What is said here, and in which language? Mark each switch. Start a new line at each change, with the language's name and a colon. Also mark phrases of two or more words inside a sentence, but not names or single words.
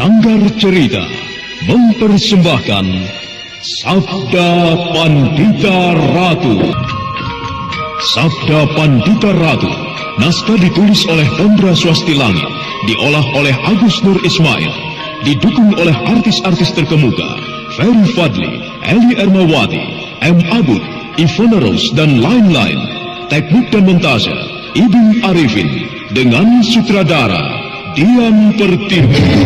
Indonesian: Pengantar Cerita mempersembahkan Sabda Pandita Ratu. Sabda Pandita Ratu, naskah ditulis oleh Tondra Swasti Langit, diolah oleh Agus Nur Ismail, didukung oleh artis-artis terkemuka Ferry Fadli, Eli Ermawati, M. Abud, Ivana Rose, dan lain-lain. Teknik dan montase Ibing Arifin, dengan sutradara Dian Pertiwi.